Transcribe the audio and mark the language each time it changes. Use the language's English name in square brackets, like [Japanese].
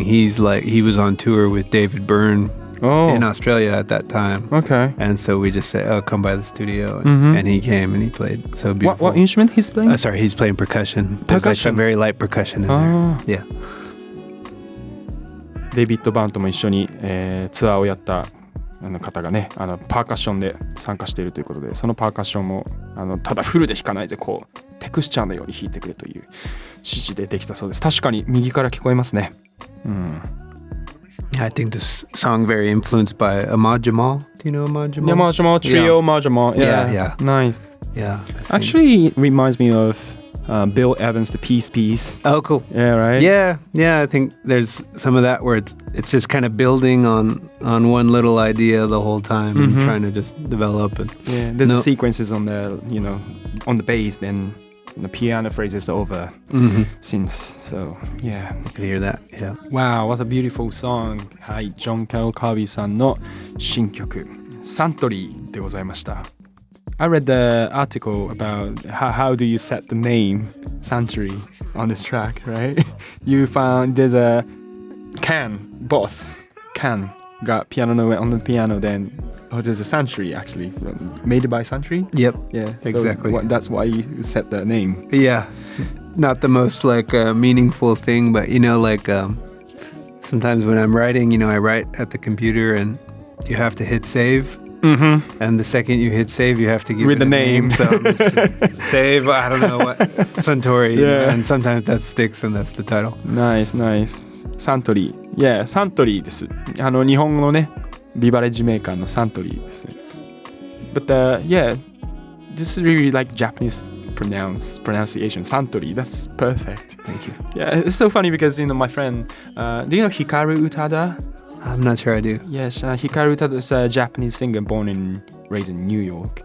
[English] He was on tour with David Byrne in Australia at that time. Okay. And so we just said, come by the studio. And he came and he played so beautiful. What instrument he's playing? Sorry, he's playing percussion. There's like some very light percussion in there. Yeah. [Japanese] デイビッド・バーンとも一緒に、ツアーをやった方がね、パーカッションで参加しているということで、そのパーカッションもただフルで弾かないでこうテクスチャーのように弾いてくれという指示でできたそうです。確かに右から聞こえますね。 [English] I think this song very influenced by Ahmad Jamal. Do you know Ahmad Jamal? Yeah, Ahmad Jamal Trio, Ahmad Jamal. Yeah. Nice. Yeah. Actually, it reminds me of Bill Evans' The Peace Piece. Oh, cool. Yeah, right? Yeah. I think there's some of that where it's just kind of building on one little idea the whole time and trying to just develop it. Yeah, there's the sequences on the, on the bass, then the piano phrase is over since. So, yeah. I could hear that. Yeah. Wow, what a beautiful song. [Japanese] はい、ジョン・キャロル・カービーさんの新曲、Suntory でございました。 [English] I read the article about how do you set the name Suntory on this track, right? You found there's a boss got piano no on the piano, then there's a Suntory actually made by Suntory. Yep. Yeah, exactly. So that's why you set the name. Yeah, not the most meaningful thing, but sometimes when I'm writing, I write at the computer and you have to hit save. And the second you hit save, you have to give it the name. So save, I don't know what, Suntory. Yeah. And sometimes that sticks and that's the title. Nice. Suntory. Yeah, Suntory です。 [Japanese] 日本のね、ビバレッジメーカーのサントリーですね。 [English] But yeah, this is really like Japanese pronunciation. Suntory, that's perfect. Thank you. Yeah, it's so funny because, my friend, do you know Hikaru Utada? I'm not sure I do. Yes, Hikaru Utada is a Japanese singer born and raised in New York.